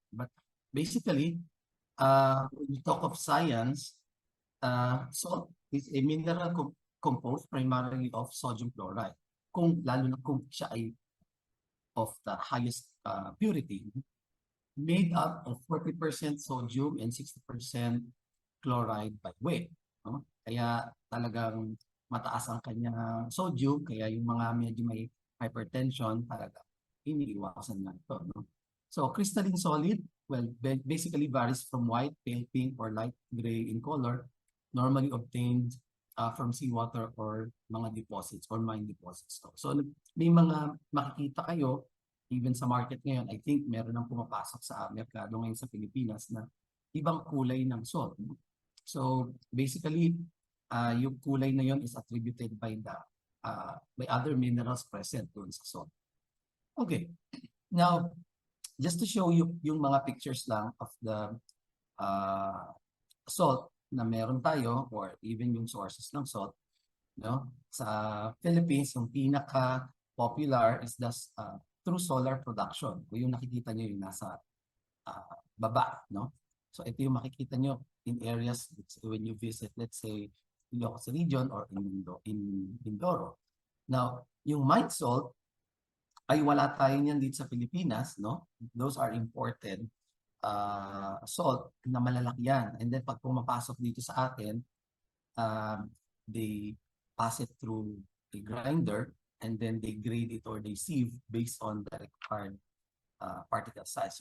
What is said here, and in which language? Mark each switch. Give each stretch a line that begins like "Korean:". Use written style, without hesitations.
English: But basically, when we talk of science, salt is a mineral composed primarily of sodium chloride.
Filipino: Lalo na kung siya ay
English: of the highest purity, made up of 40% sodium and 60% chloride by weight. No?
Filipino: Kaya talagang mataas ang kanyang sodium, kaya yung mga medyo may hypertension, talaga iniiwasan na ito. No?
English: So crystalline solid, well, basically varies from white, pale pink, or light gray in color, normally obtained from seawater or mga deposits or mine deposits.
Filipino: So may mga makikita kayo, even sa market ngayon, I think meron nang pumapasok sa merkado ngayon sa Pilipinas na ibang kulay ng salt.
English: No? So basically,
Filipino: yung kulay na yon
English: is attributed by other minerals present doon sa salt. Okay, now just to show you yung mga pictures lang of the salt na meron tayo or even yung sources ng salt, no? Sa Philippines, yung pinaka popular is the through solar production.
Filipino: Kung yung nakikita nyo yung nasa baba, no? So ito yung makikita nyo
English: in areas when you visit, let's say, Ilocos region or in Mindoro.
Filipino: Now, yung mine salt ay wala tayo niyan dito sa Pilipinas, no?
English: Those are imported salt
Filipino: na malalaki yan.
English: And then pag pumapasok
Filipino: dito sa atin,
English: they pass it through a grinder and then they grade it or they sieve based on the required particle size.